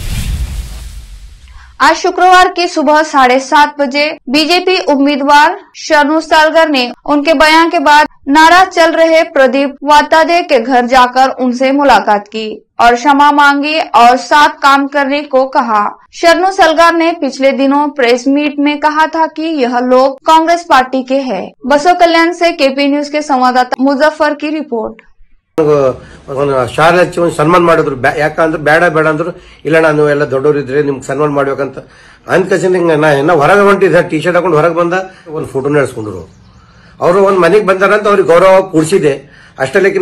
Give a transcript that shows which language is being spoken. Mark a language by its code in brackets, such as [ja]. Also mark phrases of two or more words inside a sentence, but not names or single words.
[hi] आज शुक्रवार की सुबह 7:30 बजे बीजेपी उम्मीदवार शरणु सालगर ने उनके बयान के बाद नाराज चल रहे प्रदीप वातादे के घर जाकर उनसे मुलाकात की और क्षमा मांगी और साथ काम करने को कहा। शरणु सलगार ने पिछले दिनों [en] press meet [hi] में कहा था कि यह लोग कांग्रेस पार्टी के हैं। बसव कल्याण से केपी न्यूज के संवाददाता मुजफ्फर की रिपोर्ट। [kn] ಶಾಲೆ ಹಚ್ಚಿ ಒಂದು ಸನ್ಮಾನ ಮಾಡಿದ್ರು. ಯಾಕಂದ್ರೆ ಬೇಡ ಅಂದ್ರು, ಇಲ್ಲ ನಾನು ಎಲ್ಲ ದೊಡ್ಡವರು ಇದ್ರೆ ನಿಮ್ಗೆ ಸನ್ಮಾನ ಮಾಡ್ಬೇಕಂತ ಅಂದ್ಕಸಿ ನಾ ಹೊರಗೆ ಹೊಂಟಿದ್ದೆ, ಟಿ ಶರ್ಟ್ ಹಾಕೊಂಡು ಹೊರಗೆ ಬಂದ ಒಂದು ಫೋಟೋ ನಡೆಸ್ಕೊಂಡ್ರು. ಅವರು ಒಂದು ಮನೆಗೆ ಬಂದಾರಂತ ಅವ್ರಿಗೆ ಗೌರವ ಕೂಡಿಸಿದೆ ಅಷ್ಟೇ.